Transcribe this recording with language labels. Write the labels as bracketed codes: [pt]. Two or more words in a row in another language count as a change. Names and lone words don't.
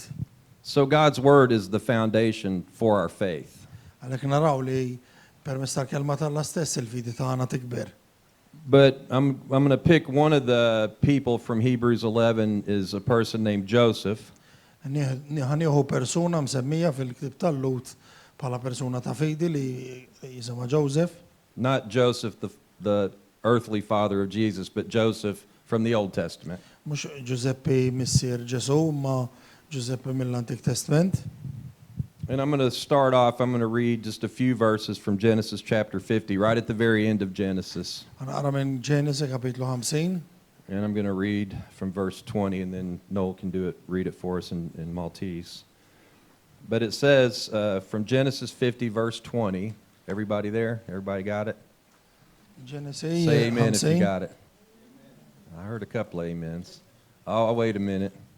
[en] So God's word is the foundation for our faith. [mt] Għalhekk naraw li permezz tal-kelma tal-Alla stess il-fidi tagħna tikber. [en] But I'm going to pick one of the people from Hebrews 11 is a person named Joseph. [mt] Ħanieħu persuna msemmija fil-ktib tal-Lut bħala persuna ta' fidi li jisimha Joseph. [en] Not Joseph, the earthly father of Jesus, but Joseph from the Old Testament. [mt] Mhux Giuseppe missier Ġesu, ma Giuseppe mill-Antik Testament. [en] And I'm going to start off, I'm going to read just a few verses from Genesis chapter 50, right at the very end of Genesis. [mt] Ħanqara minn Ġenesi kapitlu 50. [en] And I'm going to read from verse 20, and then Noel can read it for us in Maltese. But it says from Genesis 50, verse 20, everybody there? Everybody got it? [mt] Ġenesi [en] Say amen if you 50. got it. I heard a couple amens. Oh, I'll wait a minute.